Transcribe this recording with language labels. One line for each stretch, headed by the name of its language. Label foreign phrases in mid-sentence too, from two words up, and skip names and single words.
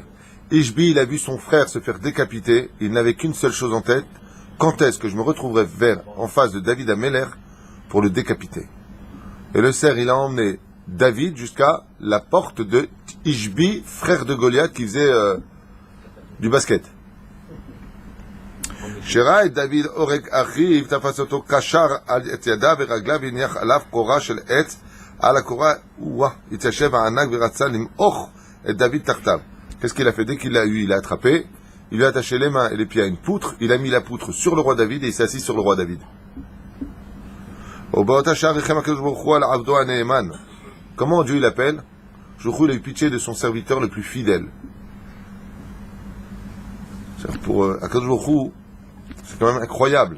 French: Ishbi, il a vu son frère se faire décapiter, il n'avait qu'une seule chose en tête. Quand est-ce que je me retrouverai en face de David Améler pour le décapiter? Et le cerf, il a emmené David jusqu'à la porte de Ishbi, frère de Goliath, qui faisait du basket.
Hebrew: שראה דוד הורג אחיו, תפס אותו קשר את ידיו ורגליו והניח עליו קורה של עץ על הקורה, התיישב הענק ורצה למעוך את דוד תחתיו.
French: Qu'est-ce qu'il a fait? Dès qu'il l'a eu, il l'a attrapé, il lui a attaché les mains et les pieds à une poutre, il a mis la poutre sur le roi David et il s'est assis sur le roi David. Comment Dieu l'appelle? Il a eu pitié de son serviteur le plus fidèle. Pour
Hebrew: הקדוש ברוך הוא,
French: c'est quand même incroyable.